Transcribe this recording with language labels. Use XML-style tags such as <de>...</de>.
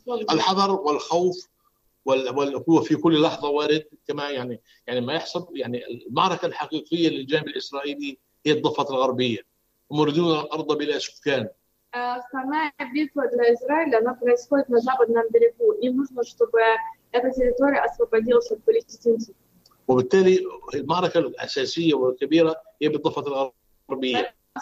<ar>الحذر والخوف والقوة في كل لحظة وارد كما يعني ما يحصل يعني المعركة الحقيقية للجانب الإسرائيلي هي الضفة الغربية ومردون الأرض بلا سكان.</ar> <ru>Основная битва для Израиля, она происходит на западном берегу. Им нужно, чтобы эта территория освободилась от палестинцев.</ru> <ar>وبالتالي المعركة الأساسية والكبيرة هي بالضفة الغربية.</ar>